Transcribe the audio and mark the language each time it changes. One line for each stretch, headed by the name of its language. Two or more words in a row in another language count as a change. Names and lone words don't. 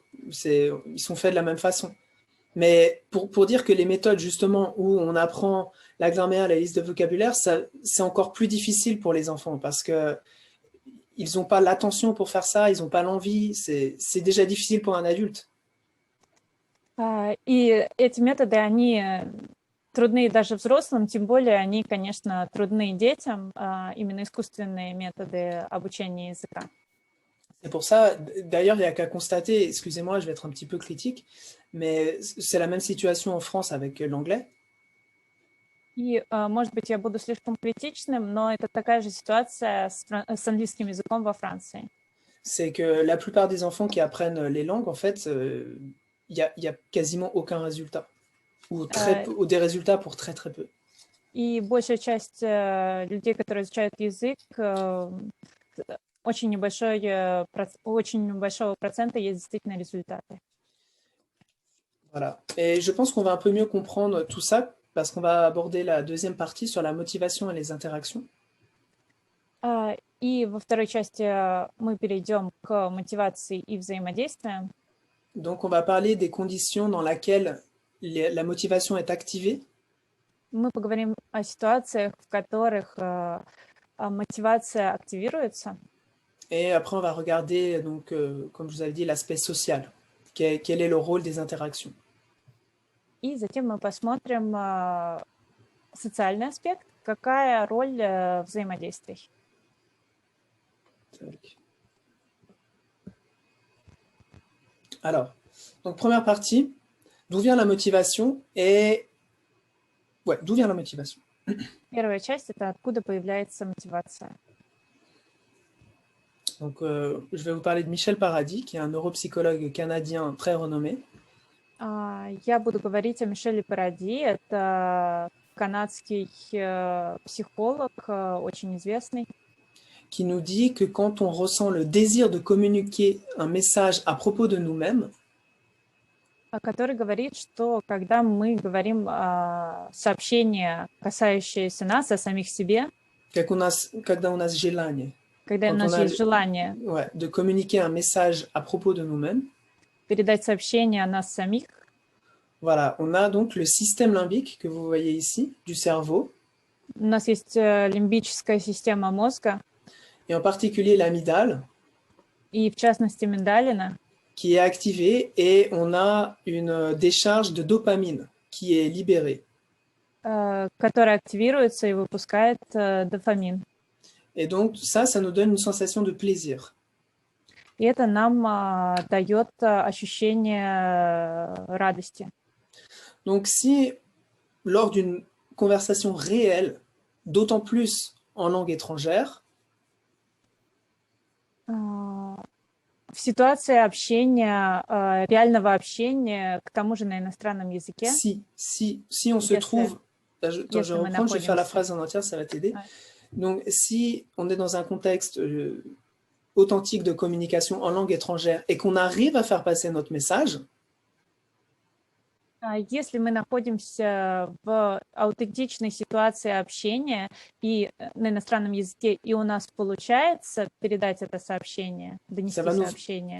French: Ils sont faits de la même façon. Mais pour dire que les méthodes, justement, où on apprend la grammaire, la liste de vocabulaire, c'est encore plus difficile pour les enfants parce que ils n'ont pas l'attention pour faire ça, ils n'ont pas l'envie. C'est déjà difficile pour un adulte.
Russian: И эти методы, они трудны даже взрослым, тем более они, конечно, трудны детям, именно искусственные методы обучения языка.
French: C'est pour ça, d'ailleurs, il n'y a qu'à constater, excusez-moi, je vais être un petit peu critique, mais c'est la même situation en France avec l'anglais.
Russian: И, может быть, я буду слишком критичным, но это такая же ситуация с английским языком во Франции.
French: C'est que la plupart des enfants qui apprennent les langues, en fait, il y a quasiment aucun résultat. Ou des résultats pour très peu.
Russian: И большая часть людей, которые изучают язык, очень большого процента есть действительно результаты.
French: Voilà. Et je pense qu'on va un peu mieux comprendre tout ça parce qu'on va aborder la deuxième partie sur la motivation et les interactions.
Russian: И во второй части мы перейдем к мотивации и взаимодействию.
French: Donc, on va parler des conditions dans lesquelles la motivation est activée.
Russian: Мы поговорим о ситуациях, в которых мотивация активируется.
French: Et après, on va regarder, donc, comme je vous avais dit, l'aspect social. Quel est le rôle des interactions?
Russian: И затем мы посмотрим социальный аспект, какая роль взаимодействий.
French: Alors, donc première partie, d'où vient la motivation et... Ouais, d'où vient la motivation?
Russian: Первая часть – это откуда появляется мотивация.
French: Donc, je vais vous parler de Michel Paradis, qui est un neuropsychologue canadien très renommé.
Russian: Я буду говорить о Мишеле Паради. Это канадский психолог, очень известный.
French: Qui nous dit que quand on ressent le désir de communiquer un message à propos de nous-mêmes,
Russian: который говорит, что когда мы говорим сообщения, касающиеся нас, о самих себе, когда у нас желание, когда у нас есть желание
French: de communiquer un message à propos de nous-mêmes,
Russian: передать сообщение о нас самих,
French: voilà, on a donc le système limbique que vous voyez ici, du cerveau.
Russian: У нас есть лимбическая система мозга,
French: et en particulier l'amygdale,
Russian: и в частности миндалина,
French: qui est activé et on a une décharge de dopamine qui est libérée.
Russian: Который активируется и выпускает дофамин.
French: Et donc ça nous donne une sensation de plaisir.
Russian: И это нам дает ощущение радости.
French: Donc si lors d'une conversation réelle, d'autant plus en langue étrangère,
Russian: В ситуации общения, реального общения, к тому же на иностранном языке.
French: Si on se trouve, je reprends, je vais faire la phrase en entière, ça va t'aider. Ouais. Donc si on est dans un contexte authentique de communication en langue étrangère et qu'on arrive à faire passer notre message,
Russian: Если мы находимся в аутентичной ситуации общения и на иностранном языке, и у нас получается передать это сообщение, донести сообщение,